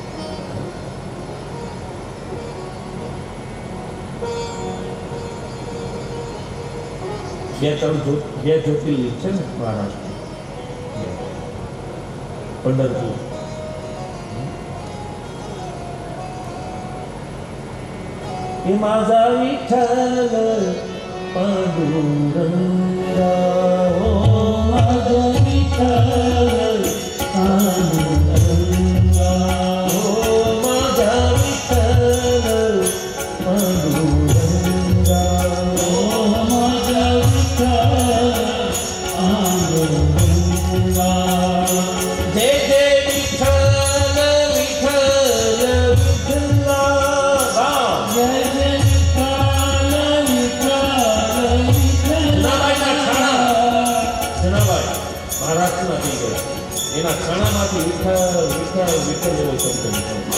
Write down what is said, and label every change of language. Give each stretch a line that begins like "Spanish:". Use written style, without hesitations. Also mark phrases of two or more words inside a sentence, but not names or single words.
Gujarati: બે જ્યોતિર્લિંગ છે ને મહારાષ્ટ્ર પંઢરપુર એ
Marathi: माझा विठ्ठल पांडुरंगा हो माझा विठ्ठल पांडुरंगा हो माझा विठ्ठल पांडुरंगा हो माझा विठ्ठल पांडुरंगा जय जय विठ्ठल विठ्ठल विठ्ठला जय जय विठ्ठल विठ्ठल
Gujarati: જનાભાઈ મહારાષ્ટ્રમાં થઈ ગયો એના ખાણામાંથી વિઠ્ઠલ વિઠ્ઠલ વિઠ્ઠલ એવો શબ્દ નીકળ્યો.